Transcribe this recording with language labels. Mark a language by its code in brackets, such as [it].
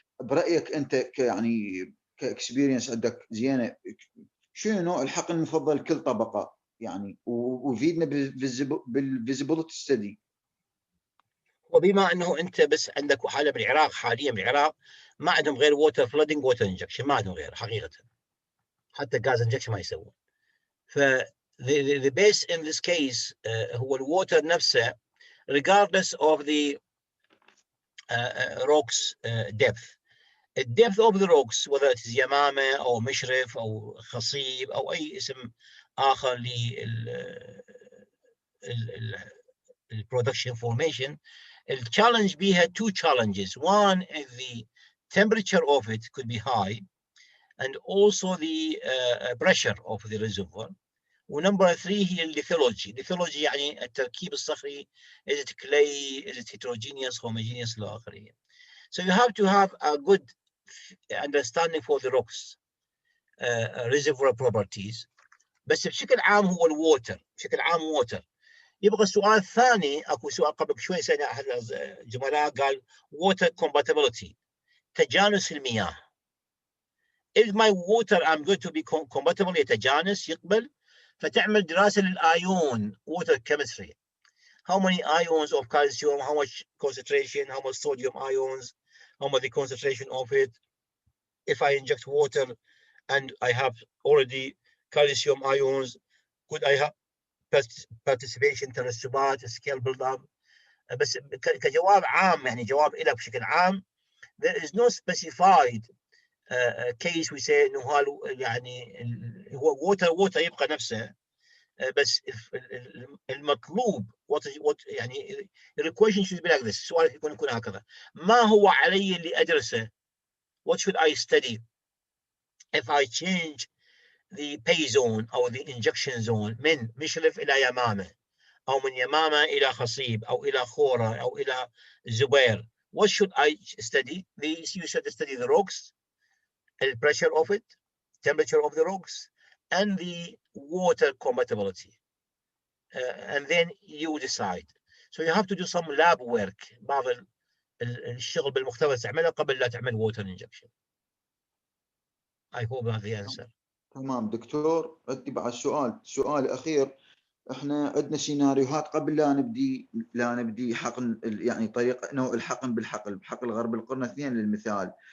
[ar] برايك انت يعني كاكسبيرينس عندك زينه، شنو نوع الحقن المفضل لكل طبقه يعني، وفيدنا بالفيزيبيليتي ستدي؟ وبما انه انت بس عندك حاله بالعراق، حاليا بالعراق ما عندهم غير ووتر فلودنج ووتر انجكشن، ما عندهم غير حقيقه، حتى غاز انجكشن ما يسوون. [en] ف the base in this case [ar] هو الووتر نفسه [en] regardless of the rocks depth. The depth of the rocks whether it is يمامه او مشرف او خصيب [ar] او اي اسم اخر [en] لل production formation. The challenge بيها two challenges. One is the temperature of it could be high, and also the pressure of the reservoir. [ar] ونمبر 3 هي الليثولوجي. الليثولوجي يعني التركيب الصخري، [en] is it clay, is it heterogeneous, homogeneous [ar] إلى آخره. [en] So you have to have a good understanding for the rocks reservoir properties. [ar] بس بشكل عام هو الووتر، بشكل عام ووتر. يبقى السؤال الثاني، اكو سؤال قبل شوي سألنا احد الزملاء قال water compatibility، تجانس المياه. [en] If my water I'm going to be compatible [ar] يتجانس يقبل، فتعمل دراسة للآيون [en] water chemistry. How many ions of calcium, how much concentration, how much sodium ions, how much the concentration of it. If I inject water and I have already calcium ions, could I have participation ترسبات scale build up. [ar] بس كجواب عام يعني جواب إلك بشكل عام [en] there is no specified case we say [ar] انه يعني هو water يبقى نفسه، بس المطلوب what يعني [en] the question should be like this. [ar] السؤال يكون هكذا: ما هو علي اللي ادرسه؟ [en] What should I study if I change the pay zone or the injection zone [ar] من مشرف الى يمامه، او من يمامه الى خصيب، او الى خوره، او الى زبير؟ [en] What should I study? You should study the rocks, the pressure of it, temperature of the rocks, and the water compatibility. And then you decide. So you have to do some lab work. [ar] بعض الشغل بالمختبر تعمله قبل لا تعمل water injection. [en] I hope that's the answer. [ar] تمام دكتور. عندي بعد سؤال أخير. احنا عندنا سيناريوهات قبل لا نبدي حقن، يعني طريقه نوع الحقن بحقل غرب القرن 2 للمثال.